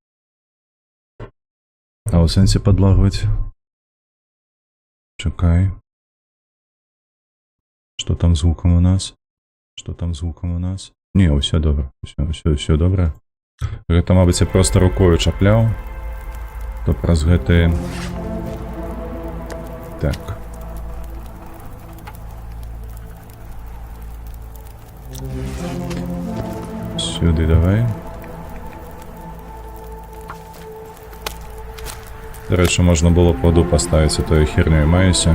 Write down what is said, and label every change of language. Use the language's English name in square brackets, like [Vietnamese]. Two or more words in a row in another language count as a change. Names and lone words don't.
[Ukrainian] А у сенсі подлагувати? Чекай. Що там з звуком у нас? Що там з звуком у нас? Ні, все добре. Все добре. [Belarusian] Гэта, мабуть, я просто рукою чапляв. То праз гэты... Так. [Ukrainian] Сюди давай. До речі, можна було плоду поставити, тою хернею маюся.